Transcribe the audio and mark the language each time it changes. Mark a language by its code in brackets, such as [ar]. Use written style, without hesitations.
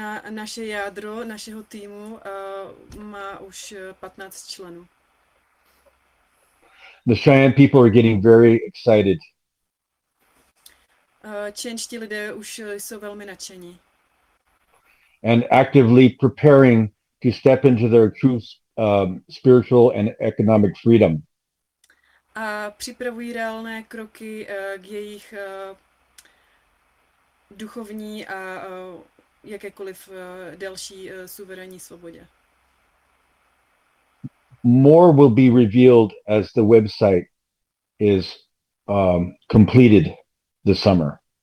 [cs] Naše jádro našeho týmu má už 15 členů. [en] The Cheyenne people are getting very excited. [cs] Čeňští lidé už jsou velmi nadšení. [en] And actively preparing to step into their true spiritual and economic freedom. [cs] A připravují reálné kroky k jejich duchovní a jakékoliv další suverénní svobodě. [en] More will be revealed as the website is completed this summer.